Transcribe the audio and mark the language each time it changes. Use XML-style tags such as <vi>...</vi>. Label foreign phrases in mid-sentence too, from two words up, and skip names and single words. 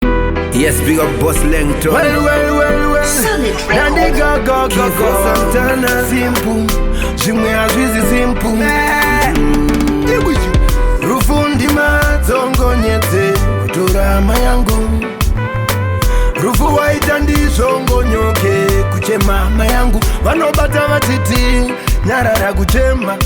<en>Yes, big up Boss Lengton. Well, well, well, well. Summit Nandi Records. go, go, go, Kifo go. Santana. Simple.</en> <sn>Zvimwe hazvisi simple. Mm. Rufu ndima dzongonyetse, kutora hama yangu. Rufu waita ndizvongonyoke, kuchema hama yangu. Vanobata vachiti, nyarara kuchema.</sn>